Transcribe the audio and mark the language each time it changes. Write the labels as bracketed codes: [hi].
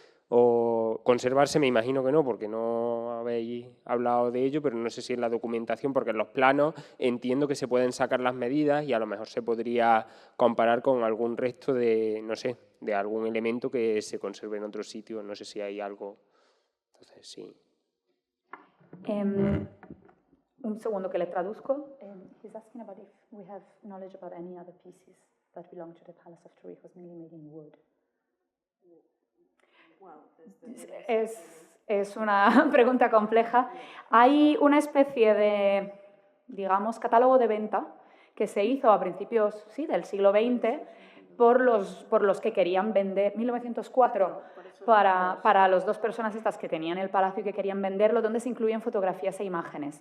[es] o conservarse, me imagino que no, porque no habéis hablado de ello, pero no sé si en la documentación, porque en los planos entiendo que se pueden sacar las medidas y a lo mejor se podría comparar con algún resto de, no sé, de algún elemento que se conserve en otro sitio, no sé si hay algo. Entonces, sí. Un segundo que le traduzco. [en] He's asking about if we have knowledge about any other pieces that belong to the Palace of Torrijos, mainly made in wood. [es] Es una pregunta compleja. Hay una especie de, digamos, catálogo de venta que se hizo a principios del siglo XX por los que querían vender, 1904, para las 2 personas estas que tenían el palacio y que querían venderlo, donde se incluyen fotografías e imágenes.